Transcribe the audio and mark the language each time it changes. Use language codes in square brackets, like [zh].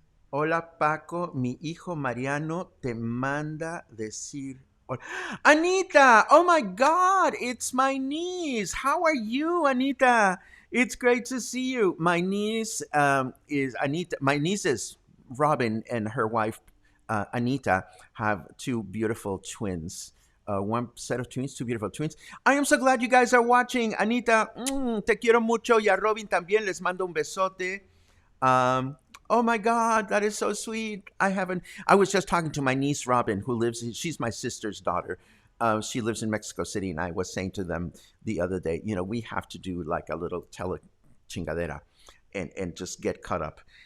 [es] Hola Paco, mi hijo Mariano te manda decir. [en] Anita, oh my God, it's my niece. How are you, Anita? It's great to see you. My niece is Anita. My nieces, Robin and her wife, Anita, have two beautiful twins. One set of twins, two beautiful twins. I am so glad you guys are watching. [es] Anita, te quiero mucho. Y a Robin también les mando un besote. [en] Oh my God, that is so sweet. I was just talking to my niece, Robin, she's my sister's daughter. She lives in Mexico City, and I was saying to them the other day, we have to do like a little chingadera and just get caught up.